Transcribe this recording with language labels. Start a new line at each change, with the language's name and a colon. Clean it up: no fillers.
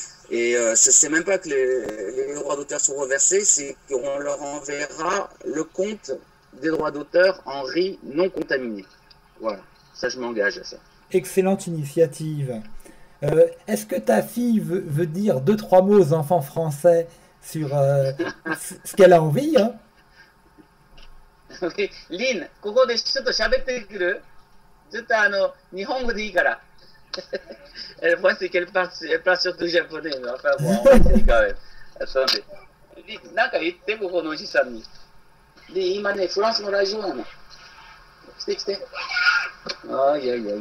French: Et c'est même pas que les droits d'auteur sont reversés, c'est qu'on leur enverra le compte des droits d'auteur en riz non contaminé. Voilà, ça je m'engage à ça. Excellente initiative. Est-ce que ta fille veut dire 2-3 mots aux enfants français sur ce qu'elle a envie, hein?
Japanese: Lynn, ここでちょっと喋ってくる？ちょっと日本語でいいから。
French: Le problème, c'est qu'elle parle surtout japonais, mais enfin bon, on va essayer quand même. Attendez.
Japanese: なんか言って、ここのおじさんに。で、今ね、フランスのラジオなの。来て来て。ああ、いや。